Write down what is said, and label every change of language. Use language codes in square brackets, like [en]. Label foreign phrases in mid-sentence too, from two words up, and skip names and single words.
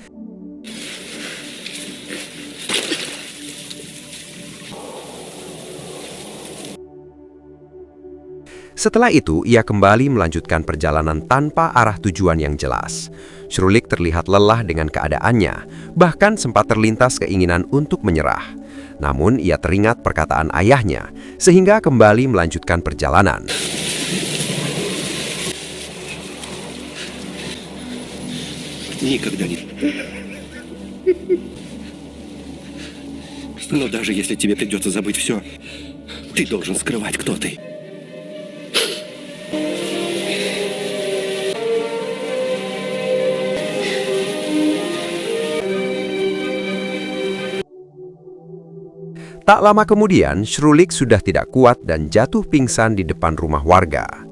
[id] Setelah itu, ia kembali melanjutkan perjalanan tanpa arah tujuan yang jelas. Shrulik terlihat lelah dengan keadaannya, bahkan sempat terlintas keinginan untuk menyerah. Namun, ia teringat perkataan ayahnya, sehingga kembali melanjutkan perjalanan. [ru] Никогда не. Но даже если тебе придется забыть все, ты должен скрывать, кто ты. [id] Tak lama kemudian, Shrulik sudah tidak kuat dan jatuh pingsan di depan rumah warga.